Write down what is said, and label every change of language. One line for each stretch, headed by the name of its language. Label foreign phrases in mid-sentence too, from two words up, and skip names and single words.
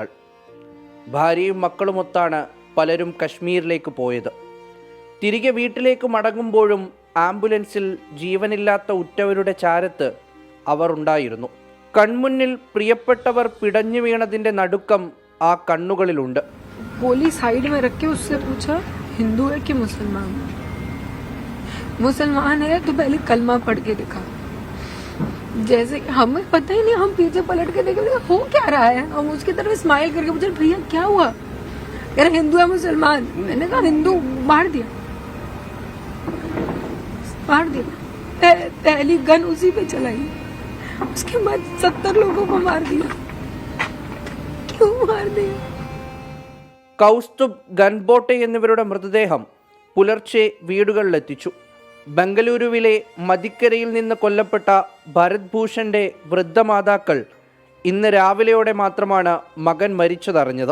Malayalam: ഭാര്യയും മക്കളുമൊത്താണ് പലരും കശ്മീരിലേക്ക് പോയത്. തിരികെ വീട്ടിലേക്ക് മടങ്ങുമ്പോഴും ആംബുലൻസിൽ ജീവനില്ലാത്ത ഉറ്റവരുടെ ചാരത്ത് അവർ ഉണ്ടായിരുന്നു. കൺമുന്നിൽ പ്രിയപ്പെട്ടവർ പിടഞ്ഞു വീണതിൻ്റെ നടുക്കം ആ കണ്ണുകളിലുണ്ട്.
English: police side
Hindi: में रख के उससे पूछा हिंदू है कि मुसलमान है. मुसलमान है तो पहले कलमा पढ़ के दिखा. जैसे हमें पता ही नहीं, हम पीछे पलट के देखे हो क्या रहा है. हम उसकी तरफ स्माइल करके पूछे भैया क्या हुआ. कह रहे हिंदू है मुसलमान. मैंने कहा हिंदू. मार दिया. पहली गन उसी पे चलाई. उसके बाद 70 लोगों को मार दिया. क्यों मार दिया.
Malayalam: കൗസ്തുബ്, ഗൻബോട്ടെ എന്നിവരുടെ മൃതദേഹം പുലർച്ചെ വീടുകളിലെത്തിച്ചു. ബംഗളൂരുവിലെ മദിക്കരയിൽ നിന്ന് കൊല്ലപ്പെട്ട ഭരത് ഭൂഷന്റെ വൃദ്ധമാതാക്കൾ ഇന്ന് രാവിലെയോടെ മാത്രമാണ് മകൻ മരിച്ചതറിഞ്ഞത്.